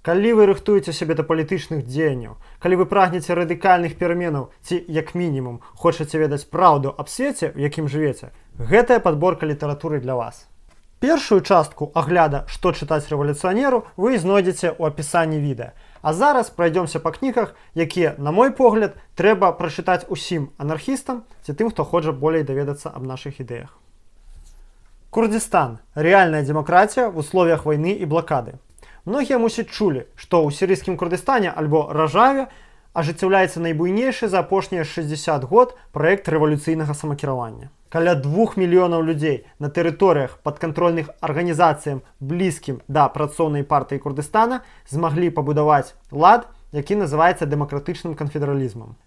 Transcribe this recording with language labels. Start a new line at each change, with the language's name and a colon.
Belarusian: Калі вы рыхтуеце сябе да палітычных дзеянняў, калі вы прагнеце радыкальных пераменаў ці, як мінімум, хочаце ведаць праўду аб свеце, у якім жывеце, гэтая падборка літаратуры для вас. Першую частку агляда «Што чытаць рэвалюцыянеру» вы знойдзеце ў апісанні відэа. А зараз пройдемся па кнігах, якія, на мой погляд, трэба прачытаць усім анархістам ці тым, хто хоча болей даведацца аб нашых ідэях.
Russian: Курдистан. Реальная демократия в условиях войны и блокады.
Belarusian: Многие, мусіць, чулі, што ў сірыйскім Курдыстане альбо Ражаве ажыццяўляецца найбуйнейшы за апошнія 60 год праект рэвалюцыйнага самакіравання. Каля 2 мільёнаў людзей на тэрыторыях падкантрольных арганізацыям блізкім да працоўнай партыі Курдыстана змаглі пабудаваць лад, які называецца дэмакратычным канфедэралізмам.